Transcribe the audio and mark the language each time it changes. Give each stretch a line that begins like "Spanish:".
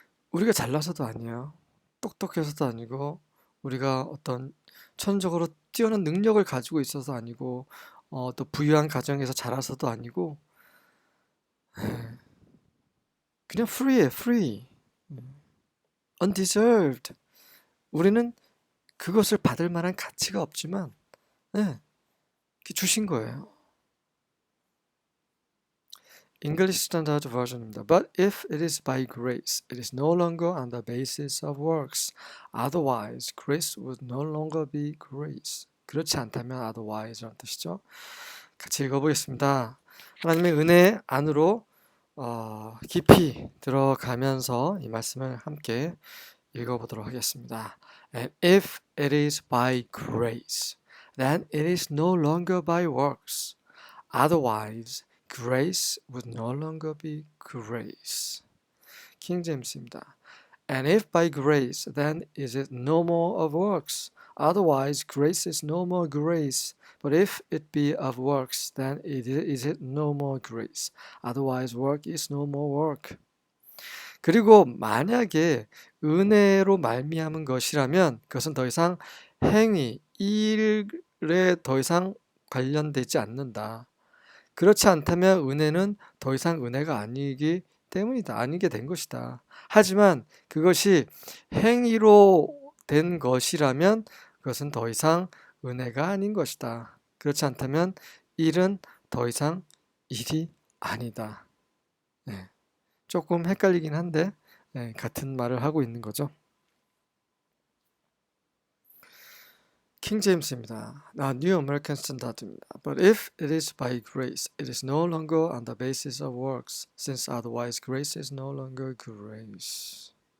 Korean: 우리가 잘나서도 아니에요. 똑똑해서도 아니고 우리가 어떤 천적으로 뛰어난 능력을 가지고 있어서 아니고 또 부유한 가정에서 자라서도 아니고 그냥
English: free
Korean: 예요.
English: free. undeserved.
Korean: 우리는 그것을 받을 만한 가치가 없지만 주신 거예요.
English: English Standard Version입니다. But if it is by grace, it is no longer on the basis of works. Otherwise, grace would no longer be grace.
Korean: 그렇지 않다면 otherwise라는 뜻이죠. 같이 읽어보겠습니다. 하나님의 은혜 안으로 깊이 들어가면서 이 말씀을 함께 읽어보도록 하겠습니다.
English: And if it is by grace, then it is no longer by works. Otherwise, grace would no longer be grace.
Korean: 킹 제임스입니다.
English: And if by grace, then is it no more of works? Otherwise, grace is no more grace. But if it be of works, then is it no more grace. Otherwise, work is no more work.
Korean: 그리고 만약에 은혜로 말미암은 것이라면 그것은 더 이상 행위, 일에 더 이상 관련되지 않는다. 그렇지 않다면 은혜는 더 이상 은혜가 아니기 때문이다. 아니게 된 것이다. 하지만 그것이 행위로 된 것이라면 그것은 더 이상 은혜가 아닌 것이다. 그렇지 않다면 일은 더 이상 일이 아니다. 네. 조금 헷갈리긴 한데 네, 같은 말을 하고 있는 거죠. 킹 제임스입니다.
English: New American Standard입니다. But if it is by grace, it is no longer on the basis of works, since otherwise grace is no longer grace.